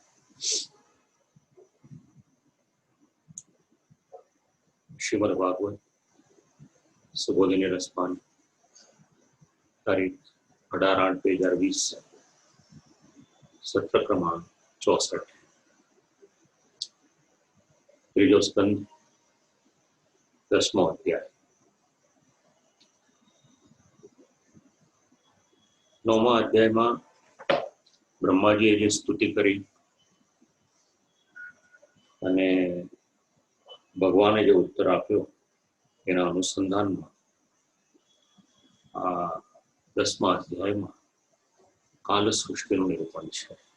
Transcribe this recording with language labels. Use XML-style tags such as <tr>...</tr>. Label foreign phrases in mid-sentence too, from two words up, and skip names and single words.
<gu>શ્રીમદ્ ભાગવત સુબોધિની રસપાન તારીખ 18/8/2020 સત્ર ક્રમાંક 64 ત્રીજો સ્કંદ 10મો અધ્યાય 9મા અધ્યાયમાં બ્રહ્માજીએ જે સ્તુતિ કરી અને ભગવાને જે ઉત્તર આપ્યો એના અનુસંધાનમાં આ 10મા અધ્યાયમાં કાલ સૃષ્ટિનું નિરૂપણ છે।</gu>